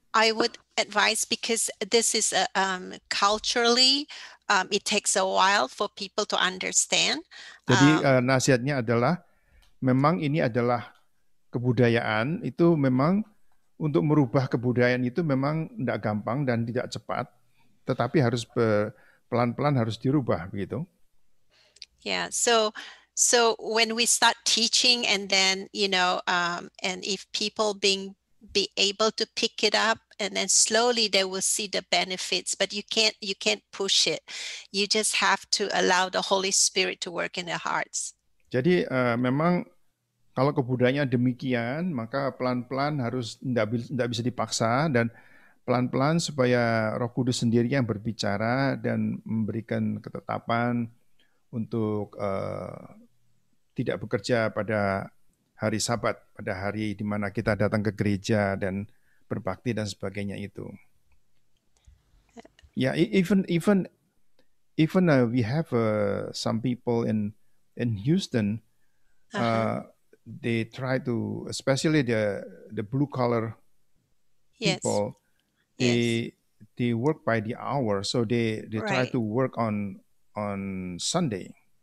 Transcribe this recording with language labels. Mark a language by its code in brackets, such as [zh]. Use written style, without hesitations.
[en] I would advise, because this is culturally, it takes a while for people to understand. [id] Jadi nasihatnya adalah, memang ini adalah kebudayaan, itu memang untuk merubah kebudayaan itu memang tidak gampang dan tidak cepat, tetapi harus pelan-pelan harus dirubah begitu. [en] Yeah, so when we start teaching, and then and if people be able to pick it up, and then slowly they will see the benefits, but you can't push it. You just have to allow the Holy Spirit to work in their hearts. [id] Jadi memang kalau kebudayaannya demikian, maka pelan-pelan harus tidak bisa dipaksa, dan pelan-pelan supaya Roh Kudus sendiri yang berbicara dan memberikan ketetapan untuk tidak bekerja pada hari Sabat, pada hari di mana kita datang ke gereja dan berbakti dan sebagainya itu. [en] Yeah, even we have some people in Houston. They try to, especially the blue collar people. They work by the hour, so they try to work on Sunday.